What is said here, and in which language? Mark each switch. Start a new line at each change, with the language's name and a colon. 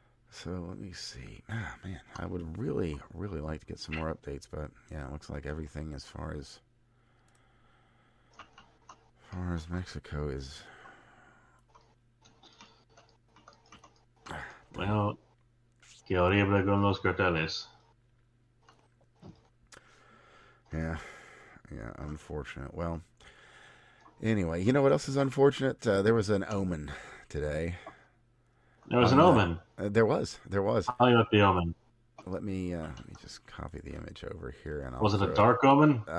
English: So let me see. Man, I would really like to get some more updates, but yeah, it looks like everything as far as Mexico is.
Spanish: Well, qué horrible con los carteles.
English: Yeah, unfortunate. Well, anyway, you know what else is unfortunate? There was an omen today. There was an omen. There was. Tell me about the omen. Let me just copy the image over here, and was it a dark omen?